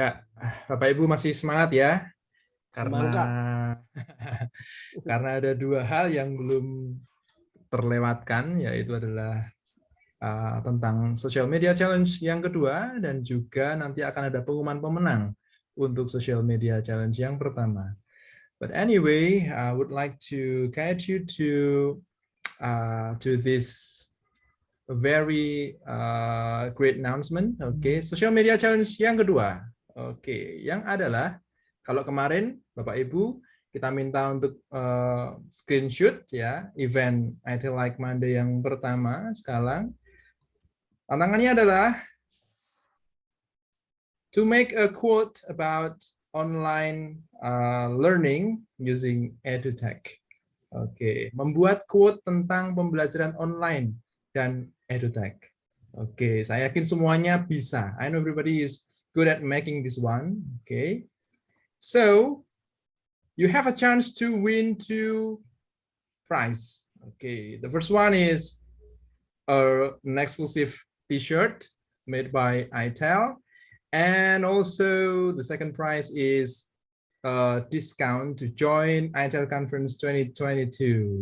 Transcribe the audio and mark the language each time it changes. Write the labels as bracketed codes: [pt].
[id] Ya, Bapak Ibu masih semangat ya? Karena karena ada 2 hal yang belum terlewatkan, yaitu adalah tentang social media challenge yang kedua, dan juga nanti akan ada pengumuman pemenang untuk social media challenge yang pertama. [en] But anyway, I would like to guide you to this very great announcement. [id] Okay, social media challenge yang kedua. Okay, yang adalah kalau kemarin Bapak Ibu kita minta untuk screenshot ya event iTELL Like Monday yang pertama. Sekarang tantangannya adalah [en] to make a quote about online learning using EduTech. [id] Oke, membuat quote tentang pembelajaran online dan EduTech. Oke, saya yakin semuanya bisa. [en] I know everybody is good at making this one. Okay, so you have a chance to win 2 prizes. Okay, the first one is an exclusive T-shirt made by iTELL, and also the second prize is a discount to join iTELL Conference 2022.